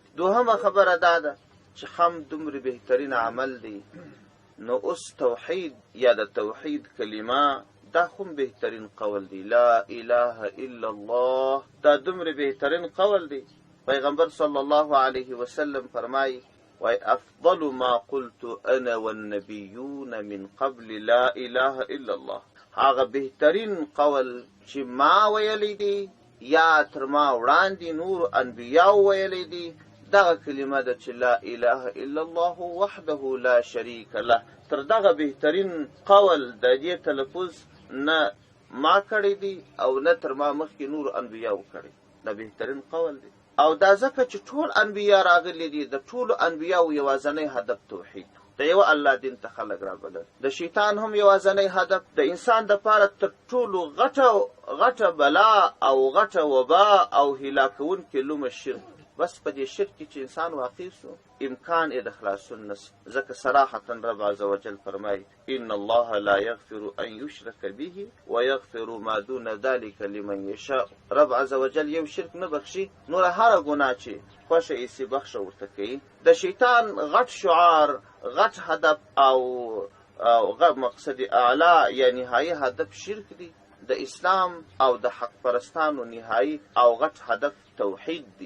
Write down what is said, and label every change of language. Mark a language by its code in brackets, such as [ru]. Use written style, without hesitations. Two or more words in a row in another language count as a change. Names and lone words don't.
[ps] دوهمه خبره دا ده چې حمد دومره بهترین عمل دی، نو اوس توحید یا د توحید کلمه دا خو بهترین قول دی. [ar] لا اله الا الله [ps] دا دومره بهترین قول دی. [ar] پیغمبر صلی الله علیه وسلم فرمایي وای افضل ما قلت انا والنبیون من قبل لا اله الا الله. [ps] هغه بهترین قول چې ما ویلی دی یا تر ما وړاندې نور انبیاو ویلی دی، دغه کلمه ده چې [ar] لا اله الا الله وحده لا شریک له. [ps] تر دغه بهترین قول د دې تلفظ نه ما کړی دی او نه تر ما مخکې نور انبیاو کړی. دا بهترین قول دی. او دا ځکه چې ټول انبیا راغلي دي، د ټولو انبیاو یوازنی هدف توحید، د یو الله دین ته خلک رابلل. د شیطان هم یوازنی هدف د انسان دپاره تر ټولو غټه بلا او غټه وبا او هلاکونکې لومه شرک. بس په دې شرک کې چې انسان واقع سو، امکان یې د خلاصون نشته. [ar] ځکه صراحتا رب عز وجل فرمایي ان الله لا یغفر ان یشرک به ویغفر ما دون ذلک لمن یشاء. [ps] رب عز وجل یو شرک نه بخشي، نور هره ګناه چې خوښه یې سي بخښه ورته کوي. د شیطان غټ شعار، غټ هدف او مقصد اعلی یا نهایی هدف شرک دی. د اسلام او د حق پرستانو نهایی او غټ هدف توحید دی.